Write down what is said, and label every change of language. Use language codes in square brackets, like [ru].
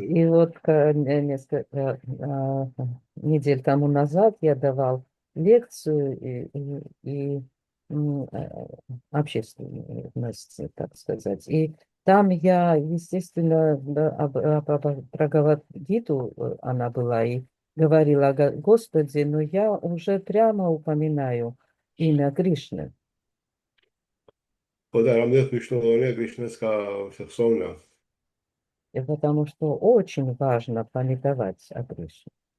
[ru] И вот несколько недель тому назад я давал лекцию и общественность, так сказать. И там я, естественно, про Бхагавад-гиту она была и говорила о Господе, но я уже прямо упоминаю имя Кришны. [ka] ხო და რამდენად მნიშვნელოვანია კრიშნას გახსოვნა. [ru] Потому что очень важно памятовать о Кришне.